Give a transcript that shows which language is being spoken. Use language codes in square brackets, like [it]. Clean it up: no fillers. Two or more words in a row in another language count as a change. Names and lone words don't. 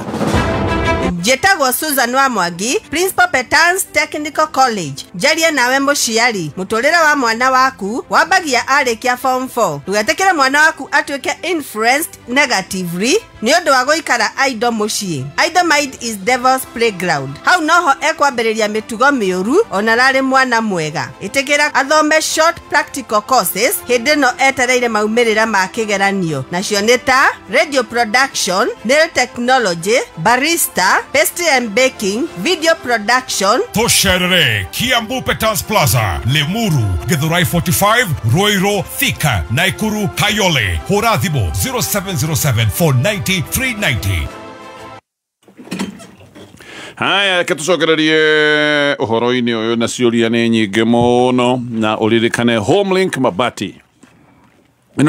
[ki] Jetagwo Susan wa Mwangi, Principal Petans Technical College. Jaria nawe muciari, muturira wa mwana waku wambagia arikia form 4. Tugetekere mwana waku atuike [en] influenced negatively [ki] ni undu wa guikara idle mucii. [en] Idle mind is devil's playground. [ki] Hau noho ekwambiriria mitugo miuru ona rari mwana mwega. Itikira athome [en] short practical courses [ki] hindi no etereire maumirira ma kigeranio. Nacio nĩ ta [en] radio production, nail technology, barista, pastry and baking, video production. [ki] Tosherere Kiambu Petals Plaza, Lemuru, Githurai 45, Roiro, Thika, Naikuru, Kayole, Horadhibo 0707 490 390. Haya ketucokererie uhoro-ini uyu na ciuria ni nyingi muno na uririkane Homelink Mabati ino